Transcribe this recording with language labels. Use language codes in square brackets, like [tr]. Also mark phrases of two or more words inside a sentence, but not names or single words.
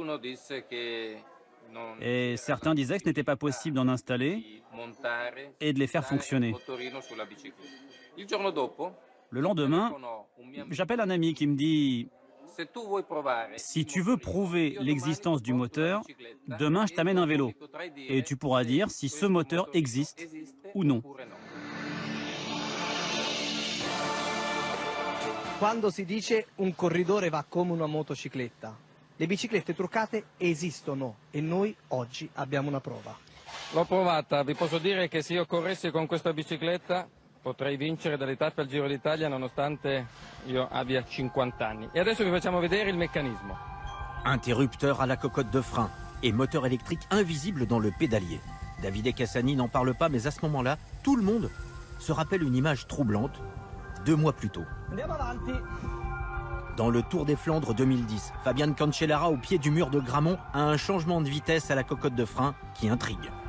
[fr] Et certains disaient que ce n'était pas possible d'en installer et de les faire fonctionner. Le lendemain, j'appelle un ami qui me dit « Si tu veux prouver l'existence du moteur, demain je t'amène un vélo et tu pourras dire si ce moteur existe ou non. » [it] Quando si dice un corridore va come una motocicletta, le biciclette truccate esistono e noi oggi abbiamo una prova. L'ho provata, vi posso dire che se io corressi con questa bicicletta potrei vincere delle tappe al Giro d'Italia nonostante io abbia 50 anni. E adesso vi facciamo vedere il meccanismo. [fr] Interrupteur à la cocotte de frein et moteur électrique invisible dans le pédalier. Davide Cassani n'en parle pas, mais à ce moment-là, tout le monde se rappelle une image troublante 2 mois plus tôt. Dans le Tour des Flandres 2010, Fabian Cancellara, au pied du mur de Grammont, a un changement de vitesse à la cocotte de frein qui intrigue.